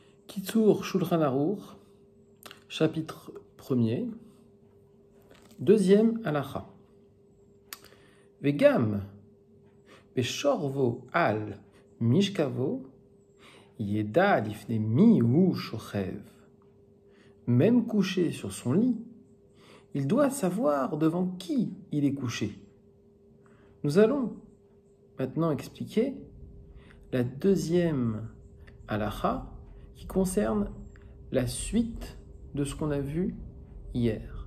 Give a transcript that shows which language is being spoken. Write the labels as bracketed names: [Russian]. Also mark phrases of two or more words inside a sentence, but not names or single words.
[French] Kitsur Shulchan Aruch, chapitre 1er, deuxième halacha. [Hebrew] וגם בשכבו על משכבו ידע לפני מי הוא שוכב. [French] Même couché sur son lit, il doit savoir devant qui il est couché. Nous allons maintenant expliquer la deuxième halacha qui concerne la suite de ce qu'on a vu hier.